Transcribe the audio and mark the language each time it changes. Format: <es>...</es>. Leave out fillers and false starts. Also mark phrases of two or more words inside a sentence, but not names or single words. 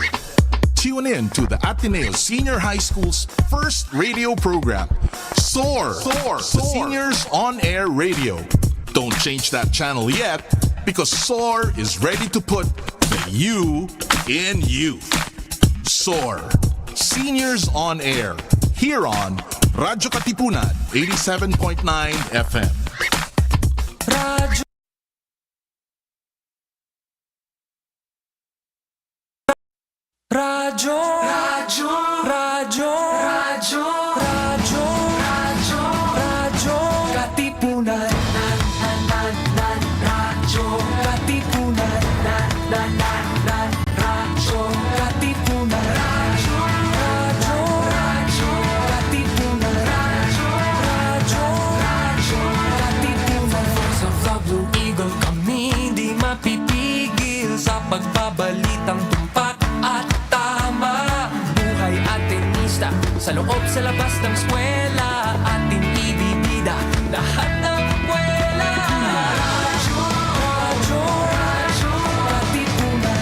<en>Tune in to the Ateneo Senior High School's first radio program, Soar, the Seniors On Air Radio. Don't change that channel yet, because Soar is ready to put the you in youth. Soar, Seniors On Air, here on Radyo Katipunan 87.9 FM. Radyo. Radyo. Radyo. Radyo. Radyo. Radyo. Radyo. Radyo. Katipunan. Radyo. Katipunan. Radyo. Katipunan. Radyo. Radyo. Radyo. Katipunan. Radyo. Radyo. Katipunan. Voice of the Blue Eagle,</en> <tl>kami di mapipigil sa pagbabalitang tumpak at tama. Buhay atenista sa loob sa labas ng eskwela, ating ibibida lahat ng eskwela. Radyo, radyo, radyo, Katipunan.</tl>